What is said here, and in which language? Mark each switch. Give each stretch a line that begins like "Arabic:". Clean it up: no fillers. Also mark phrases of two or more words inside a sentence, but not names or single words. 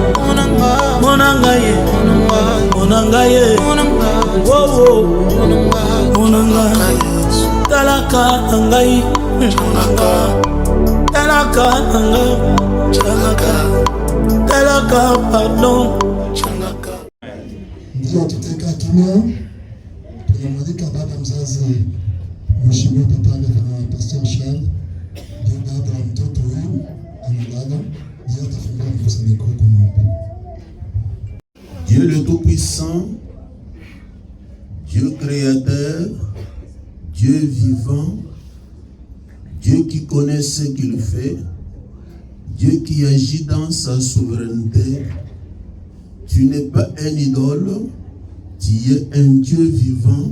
Lingala: ye monanga ye monanga talaka ngai talaka ngai talaka pardon
Swahili: ndio tuteka kimya tunamwalika baba mzazi mheshimiwa papa na Pastor Charles ndio baba wa mtoto huyu amelala ndio atafungua mkusanyiko kwa Mungu.
French: Dieu le Tout-Puissant, Dieu créateur, Dieu vivant, Dieu qui connaît ce qu'il fait, Dieu qui agit dans sa souveraineté. Tu n'es pas un idole, tu es un Dieu vivant.